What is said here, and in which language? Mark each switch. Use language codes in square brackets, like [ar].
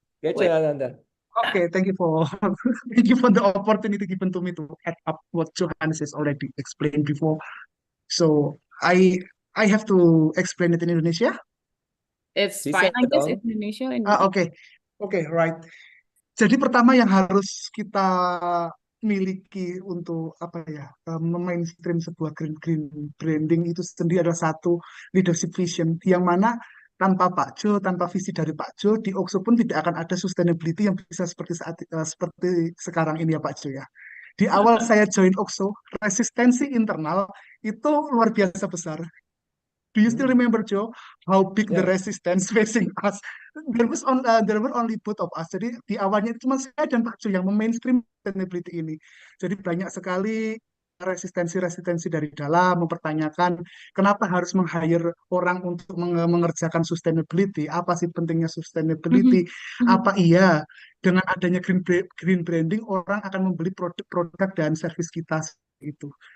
[en] Get Ananda. Okay, thank you for the opportunity given to me to add up what Johannes has already explained before. So I have to explain it in Indonesia. It's fine, I guess, in Indonesia. Okay, right. [id] Jadi pertama yang harus kita miliki untuk memainstream sebuah green branding itu sendiri adalah satu leadership vision yang mana tanpa Pak Jo, tanpa visi dari Pak Jo, di OXO pun tidak akan ada sustainability yang bisa seperti sekarang ini ya Pak Jo ya. Di awal saya join OXO, resistensi internal itu luar biasa besar. [en] Do you still remember, Joe, how big the resistance facing us? There were only both of us. [id] Jadi di awalnya cuma saya dan Pak Jo yang memainstream sustainability ini. Jadi banyak sekali resistensi dari dalam mempertanyakan kenapa harus meng-hire orang untuk mengerjakan sustainability, apa sih pentingnya sustainability, apa iya dengan adanya green branding orang akan membeli produk dan service kita itu.